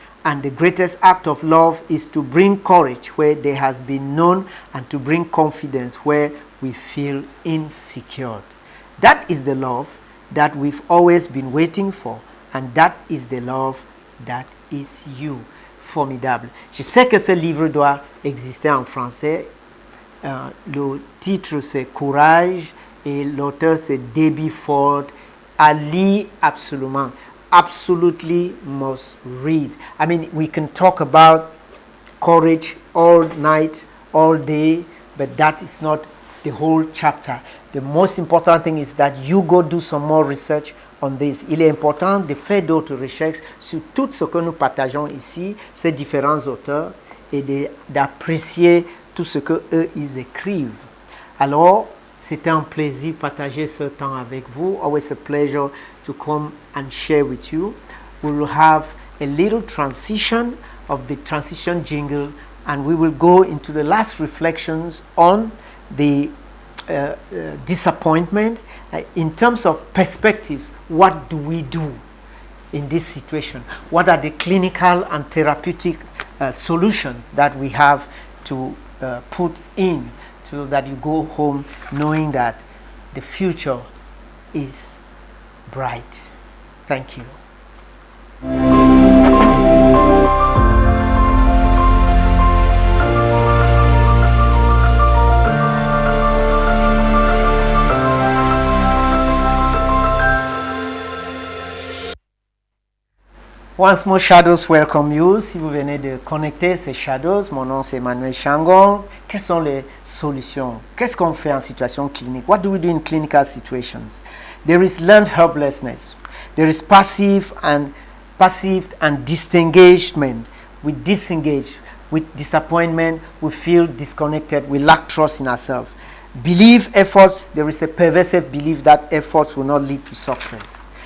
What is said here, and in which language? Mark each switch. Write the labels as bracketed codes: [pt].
[en] And the greatest act of love is to bring courage where there has been none, and to bring confidence where we feel insecure. That is the love that we've always been waiting for, and that is the love that is you. [fr] Formidable. Je sais que ce livre doit exister en français. Le titre c'est Courage et l'auteur c'est Debbie Ford. [en] Ali, [fr] absolument. [en] Absolutely must read. I mean, we can talk about courage all night, all day, but that is not the whole chapter. The most important thing is that you go do some more research on this. [fr] Il est important de faire d'autres recherches sur tout ce que nous partageons ici, ces différents auteurs, et d'apprécier tout ce que eux ils écrivent. Alors, c'était un plaisir de partager ce temps avec vous. [en] Always a pleasure to come and share with you. We will have a little transition of the transition jingle, and we will go into the last reflections on the disappointment. In terms of perspectives, what do we do in this situation? What are the clinical and therapeutic solutions that we have to put in, so that you go home knowing that the future is bright. Thank you. Once more, Shadows welcome you. [fr] Si vous venez de connecter, c'est Shadows. Mon nom, c'est Emmanuel Chiangong. Quelles sont les solutions? Qu'est-ce qu'on fait en situation clinique? [en] What do we do in clinical situations? There is learned helplessness. There is passive and disengagement. We disengage. With disappointment, we feel disconnected. We lack trust in ourselves. Belief efforts, there is a pervasive belief that efforts will not lead to success.